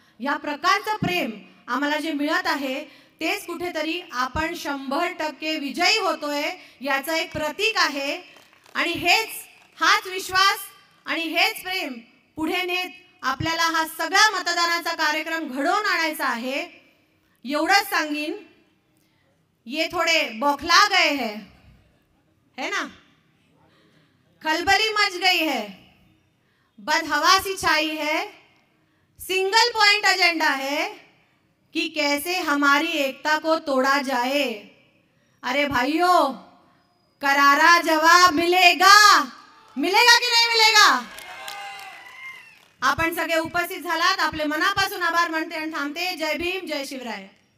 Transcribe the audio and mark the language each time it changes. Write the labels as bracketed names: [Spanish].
[Marathi] या प्रकारचं प्रेम आम्हाला जे मिळत आहे तेच कुठेतरी आपण 100% विजयी होतोय याचं एक प्रतीक आहे. आणि हाच विश्वास आणि हेच प्रेम पुढे नेत आपल्याला हा सगळा मतदानाचा कार्यक्रम घडवून आणायचा आहे. एवढंच सांगीन, [Hindi] ये थोडे बौखला गए है ना, खलबली मच गई है, बदहवासी छाई है, सिंगल पॉइंट एजेंडा है कि कैसे हमारी एकता को तोड़ा जाए. अरे भाइयों, करारा जवाब मिलेगा की नाही मिलेगा. [Marathi] आपण सगळे उपस्थित झालात, आपले मनापासून आभार मानते आणि थांबते. जय भीम, जय शिवराय.